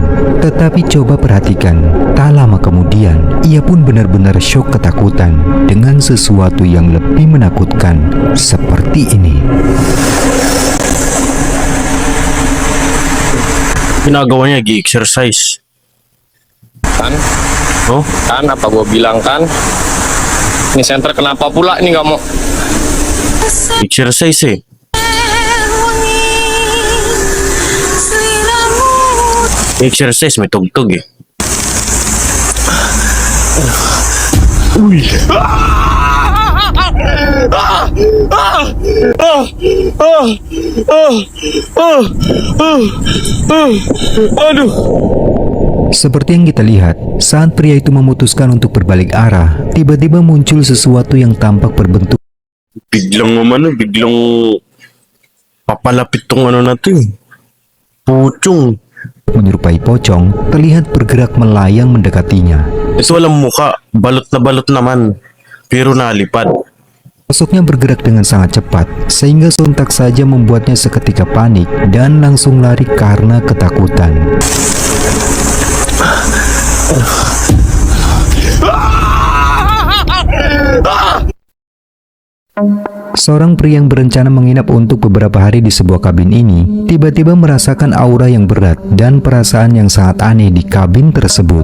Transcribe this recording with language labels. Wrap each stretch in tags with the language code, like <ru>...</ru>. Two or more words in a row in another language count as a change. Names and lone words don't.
<id>Tetapi coba perhatikan, tak lama kemudian ia pun benar-benar syok ketakutan dengan sesuatu yang lebih menakutkan seperti ini.</id> <tl>Ginagawanya lagi exercise.</tl> <id>Kan? Oh, Kan apa gua bilang kan? Ini center kenapa pula ini nggak mau?</id> <tl>exercise eh. Exercise may tugtog eh.</tl> <id>Seperti yang kita lihat, saat pria itu memutuskan untuk berbalik arah, tiba-tiba muncul sesuatu yang tampak berbentuk</id> <tl>Biglang papalapit tong ano na to eh.</tl> <id>Pucong. menyerupai pocong, terlihat bergerak melayang mendekatinya.</id> <tl>Ito walang muka, balot na balot naman, pero nalipad.</tl> <id>Sosoknya bergerak dengan sangat cepat, sehingga sontak saja membuatnya seketika panik dan langsung lari karena ketakutan. Seorang pria yang berencana menginap untuk beberapa hari di sebuah kabin ini tiba-tiba merasakan aura yang berat dan perasaan yang sangat aneh di kabin tersebut.</id>